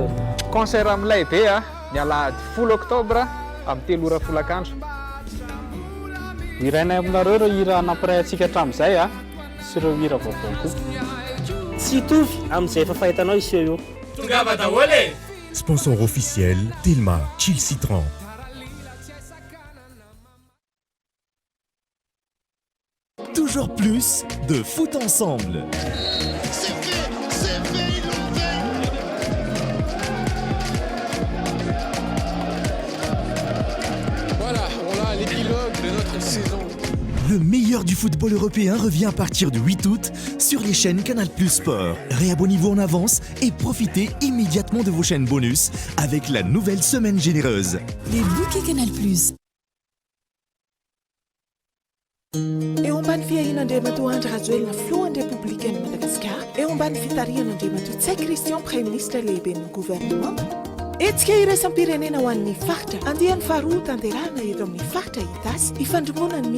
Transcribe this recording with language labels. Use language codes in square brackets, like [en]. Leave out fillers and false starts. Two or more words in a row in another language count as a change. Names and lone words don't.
[mg] concert amin'ny lehibe ny alahady 10 octobre amin'ny 3 ora folakandro irainay aminareo ireo hira nampiray antsika hatramin'izay sy ireo hira vaovao koa tsy hitovy amin'izay efa fahitanao iseho io tongava daholo. [fr] Sponsor officiel, [mg] Telma, Chill Citron. [fr] Toujours plus de foot ensemble. Voilà, on a l'épilogue de notre saison. Le meilleur du football européen revient à partir du 8 août sur les chaînes Canal Plus Sport. Réabonnez-vous en avance et profitez immédiatement de vos chaînes bonus avec la nouvelle semaine généreuse. Les bouquets Canal Plus. [mg] Eo ambany fiahin'Andriamatoa Andry Rajoelina filohan'ny Républicaine Madagascar eo ambany fitarihan'Andriamatoa Tsay Christian [fr] Prime Ministre [mg] lehiben'ny gouvernement etsika iraisam-pirenena ho an'ny faritra andehan'ny faharoa tanterahana eto amin'ny faritra itasy ifandrombona ny